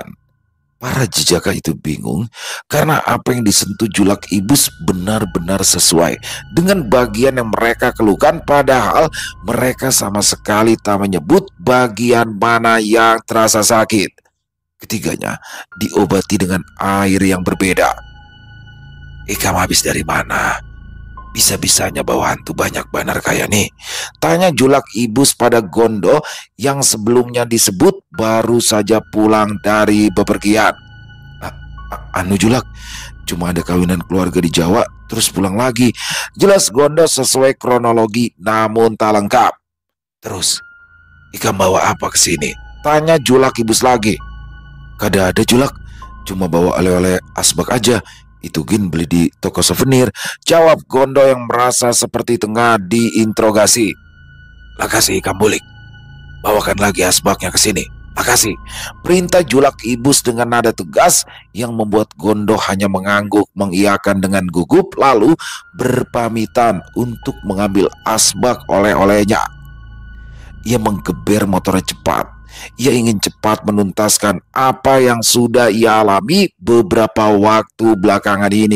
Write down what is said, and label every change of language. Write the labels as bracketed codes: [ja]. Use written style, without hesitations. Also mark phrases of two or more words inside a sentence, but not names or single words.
[id] Para jejaka itu bingung karena apa yang disentuh Julak Ibus benar-benar sesuai dengan bagian yang mereka keluhkan, padahal mereka sama sekali tak menyebut bagian mana yang terasa sakit. Ketiganya diobati dengan air yang berbeda. [bjn] Ikam habis dari mana? Bisa-bisanya bawa hantu banyak banar kayak nih, [id] tanya Julak Ibus pada Gondo yang sebelumnya disebut baru saja pulang dari bepergian. Anu Julak, cuma ada kawinan keluarga di Jawa terus pulang lagi, jelas Gondo sesuai kronologi namun tak lengkap. [bjn] Terus Ikam bawa apa ke sini? [id] Tanya Julak Ibus lagi. [bjn] Kada ada Julak, cuma bawa oleh-oleh asbak aja. Itu gin beli di toko souvenir, [id] jawab Gondo yang merasa seperti tengah diinterogasi. [bjn] Lah kasih Ikam bulik. [id] Bawakan lagi asbaknya ke sini. Makasih. Perintah Julak Ibus dengan nada tegas yang membuat Gondo hanya mengangguk mengiyakan dengan gugup lalu berpamitan untuk mengambil asbak oleh-olehnya. Ia menggeber motornya cepat. Ia ingin cepat menuntaskan apa yang sudah ia alami beberapa waktu belakangan ini.